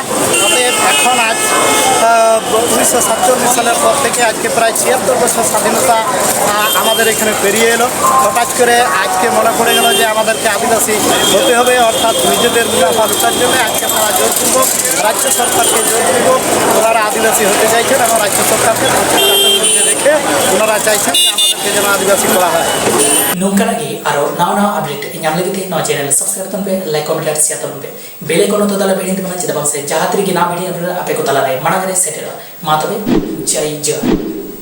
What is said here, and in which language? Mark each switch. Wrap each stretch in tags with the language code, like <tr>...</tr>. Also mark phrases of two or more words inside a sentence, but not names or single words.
<bn>অতএব এখন আজ 1947 সালের পর থেকে আজকে প্রায় 76 বছর স্বাধীনতা আমাদের এখানে পেরিয়ে এলো। হঠাৎ করে আজকে মনে পড়ে গেল যে আমাদেরকে আদিবাসী হতে হবে, অর্থাৎ নিজেদের মুনাফা লুটার জন্য আজকে তারা জোরপূর্বক রাজ্য সরকারকে জোরপূর্বক ওনারা আদিবাসী হতে চাইছেন, এবং রাজ্য সরকারকে মধ্যে রেখে ওনারা চাইছেন যে আমাদেরকে যেন আদিবাসী করা হয়।</bn> <sat>ᱱᱚᱝᱠᱟ ᱞᱟᱹᱜᱤᱫ ᱟᱨᱚ ᱱᱟᱣᱟ ᱱᱟᱣᱟ ᱟᱯᱰᱮᱴ ᱧᱟᱢ ᱞᱟᱹᱜᱤᱫ ᱛᱮ ᱱᱚᱣᱟ</sat> <en>channel subscribe</en> <sat>ᱛᱟᱵᱚᱱ ᱯᱮ,</sat> <en>like comment</en> <sat>ᱟᱨ ᱥᱮᱭᱟᱨ ᱛᱟᱵᱚᱱ ᱯᱮ,</sat> <en>bell icon</en> <sat>ᱦᱚᱸ ᱛᱟᱞᱟ ᱵᱮᱲᱤ ᱛᱟᱵᱚᱱᱟ, ᱪᱮᱫᱟᱜ ᱵᱟᱝ ᱥᱮ ᱡᱟᱦᱟᱸ ᱛᱤᱨᱮᱜᱮ ᱱᱟᱣᱟ ᱵᱷᱤᱰᱤᱭᱳ ᱟᱯᱮ ᱠᱚ ᱛᱟᱞᱟᱨᱮ ᱢᱟᱲᱟᱝ ᱨᱮ ᱥᱮᱴᱮᱨᱚᱜᱼᱟ᱾ ᱢᱟ ᱛᱚᱵᱮ ᱡᱟᱭ ᱡᱚᱦᱟᱨ।</sat>